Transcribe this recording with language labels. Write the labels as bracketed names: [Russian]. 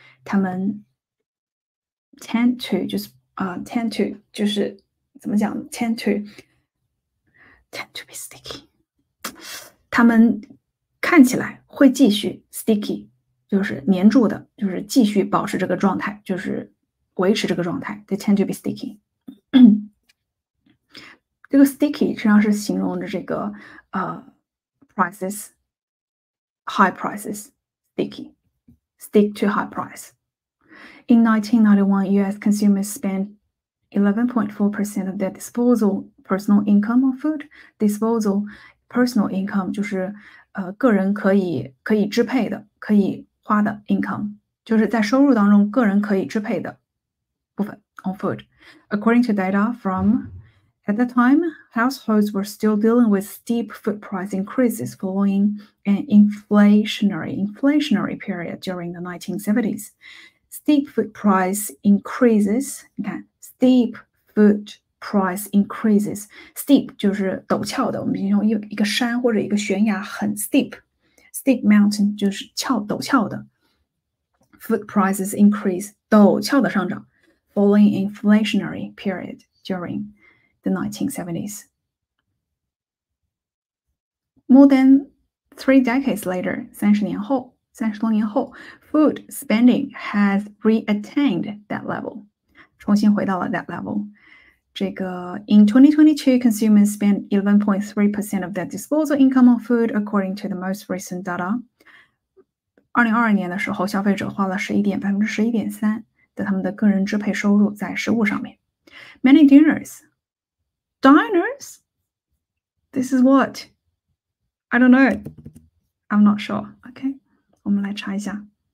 [Chinese] 他们 tend to 就是 tend to 就是怎么讲 [English] tend to be sticky. [Chinese] 他们看起来会继续 sticky 就是黏住的，就是继续保持这个状态，就是维持这个状态。 [English] They tend to be sticky. [Chinese] 这个 sticky 实际上是形容的这个prices, [English] high prices, sticky, stick to high price. In 1991, US consumers spent 11.4% of their disposal personal income on food. [Chinese] Disposal personal income 就是个人可以支配的、可以花的 income， 就是在收入当中个人可以支配的部分 on food. [English] According to data from at the time, households were still dealing with steep food price increases following an inflationary period during the 1970s. Steep food price increases, [Chinese] 你看 [English] steep food price increases. [Chinese] Steep 就是陡峭的，我们形容一个山或者一个悬崖很 steep mountain 就是陡峭的。 [English] Food prices increase [Chinese] 陡峭的上涨 [English] following inflationary period during the 1970s. More than 3 decades later, [Chinese] 30多年后 [English] food spending has reattained that level. [Chinese] 重新回到了 that level. 这个 [English] in 2022, consumers spent 11.3% of their disposal income on food, according to the most recent data. [Chinese] 2022年的时候，消费者花了11.3%的他们的个人支配收入在食物上面。 [English] Many diners. This is what? I don't know. I'm not sure. [Chinese] Okay, 我们来查一下。